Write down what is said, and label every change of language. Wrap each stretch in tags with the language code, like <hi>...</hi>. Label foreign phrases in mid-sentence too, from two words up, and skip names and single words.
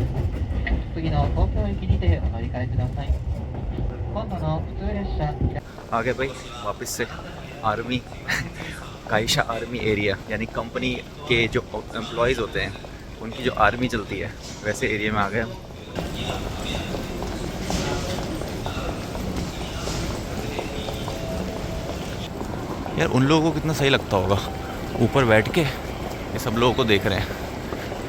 <ja>次の東京駅にてお乗り換えください。今度の普通列車</ja> <hi>आ गए भाई वापस से आर्मी काइशा</hi> <en>army area,</en> <hi>यानी कंपनी के जो एम्प्लॉयज़ होते हैं उनकी जो आर्मी चलती है वैसे एरिया में आ गए हम। यार उन लोगों को कितना सही लगता होगा ऊपर बैठ के ये सब लोगों को देख रहे हैं।</hi>